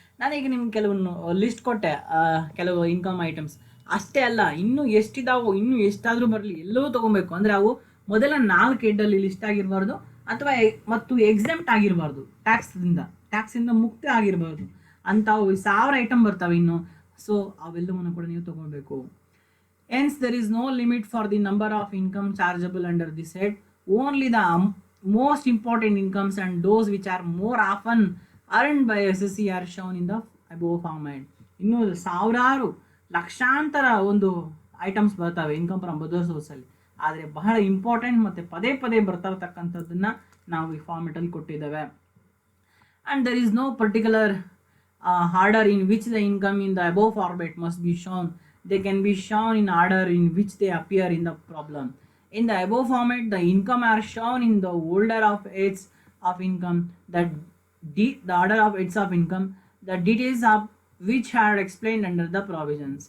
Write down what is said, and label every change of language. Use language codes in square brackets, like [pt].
[kn] ನಾನೀಗ ನಿಮ್ಗೆ ಕೆಲವನ್ನು ಲಿಸ್ಟ್ ಕೊಟ್ಟೆ, ಕೆಲವು ಇನ್ಕಮ್ ಐಟಮ್ಸ್. ಅಷ್ಟೇ ಅಲ್ಲ, ಇನ್ನೂ ಎಷ್ಟಿದಾವೋ, ಇನ್ನೂ ಎಷ್ಟಾದರೂ ಬರಲಿ, ಎಲ್ಲವೂ ತೊಗೊಬೇಕು. ಅಂದರೆ ಅವು ಮೊದಲ 4 ಹೆಡ್ಡಲ್ಲಿ ಲಿಸ್ಟ್ ಆಗಿರಬಾರ್ದು, ಅಥವಾ ಮತ್ತು ಎಕ್ಸೆಂಪ್ಟ್ ಆಗಿರಬಾರ್ದು, ಟ್ಯಾಕ್ಸಿಂದ ಮುಕ್ತಿ ಆಗಿರಬಾರ್ದು. ಅಂಥವು 1000 ಐಟಮ್ ಬರ್ತವೆ ಇನ್ನು. ಸೊ ಅವೆಲ್ಲವನ್ನು ಕೂಡ ನೀವು ತೊಗೊಳ್ಬೇಕು. [en] Hence, there is no limit for the number of income chargeable under this head. Only the most important incomes and those which are more often earned by SSC are shown in the above format. [kn] ಇನ್ನು ಸಾವಿರಾರು ಲಕ್ಷಾಂತರ ಒಂದು items ಬರ್ತವೆ income from other ಸೋರ್ಸಲ್ಲಿ. ಆದರೆ ಬಹಳ important ಮತ್ತು ಪದೇ ಪದೇ ಬರ್ತಾರತಕ್ಕಂಥದ್ದನ್ನು ನಾವು ಈ ಫಾರ್ಮೆಟಲ್ಲಿ ಕೊಟ್ಟಿದ್ದೇವೆ. [en] And there is no particular order in which the income in the above format must be shown. They can be shown in order in which they appear in the problem. In the above format, the income are shown in the order of heads of income, the order of heads of income, the details of which are explained under the provisions.